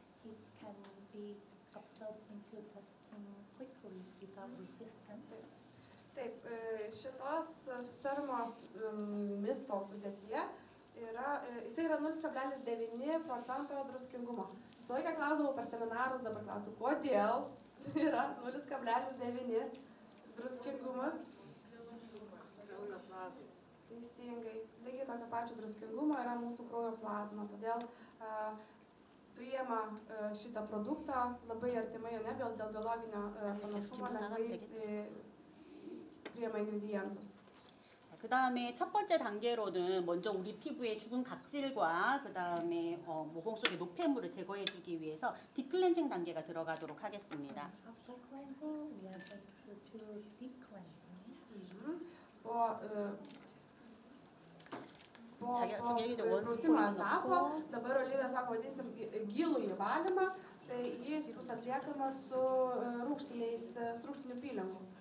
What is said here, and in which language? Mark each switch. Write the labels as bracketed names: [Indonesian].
[English] It can be absorbed into the skin quickly without resistance. [Lithuanian] Taip, šitos serumo misto sudėtyje jisai yra 0,9% druskingumo. Visą laiką klausdavau per seminarus, dabar klausiu, kodėl yra 0,9 druskingumas. Teisingai. Lygiai tokio pačio druskingumo yra mūsų kraujo plazma. Todėl priima šitą produktą labai artimai, ne dėl biologinio panašumo, lengvai priima ingredientus. [Korean] 그 다음에 첫 번째 단계로는 먼저 우리 피부의 죽은 각질과 그 다음에 모공 속의 노폐물을 제거해주기 위해서 딥클렌징 단계가 들어가도록 하겠습니다. [English] After cleansing, we are going to do deep cleansing. [Lithuanian] Po prausimo etapo, dabar Olivija sako, vadinsim gilų įvalymą, tai jis bus atliekamas su rūgštiniu pylingu.